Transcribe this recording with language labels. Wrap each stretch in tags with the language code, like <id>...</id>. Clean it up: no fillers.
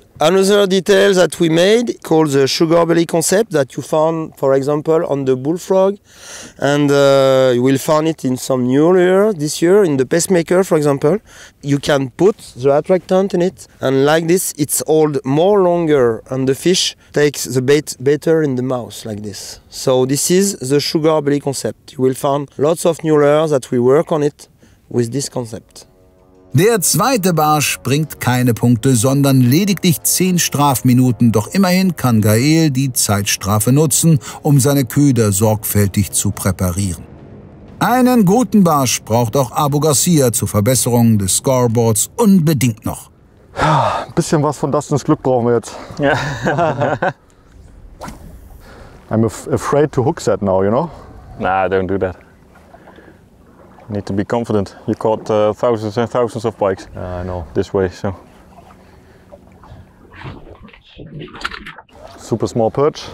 <en>Another detail that we made called the sugar belly concept that you found, for example, on the bullfrog, and you will find it in some new lure this year in the pacemaker, for example. You can put the attractant in it, and like this it's hold more longer, and the fish takes the bait better in the mouth like this. So this is the sugar belly concept. You will find lots of new lures that we work on it with this concept.</en> <de>Der zweite Barsch bringt keine Punkte, sondern lediglich 10 Strafminuten. Doch immerhin kann Gael die Zeitstrafe nutzen, um seine Köder sorgfältig zu präparieren. Einen guten Barsch braucht auch Abu Garcia zur Verbesserung des Scoreboards unbedingt noch. Ja, ein bisschen was von Dustins Glück brauchen wir jetzt. Ja.</de> <en>I'm afraid to hook set now, you know? Nah, don't do that. You need to be confident. You caught thousands and thousands of pikes. I know. This way, so. Super small perch.</en>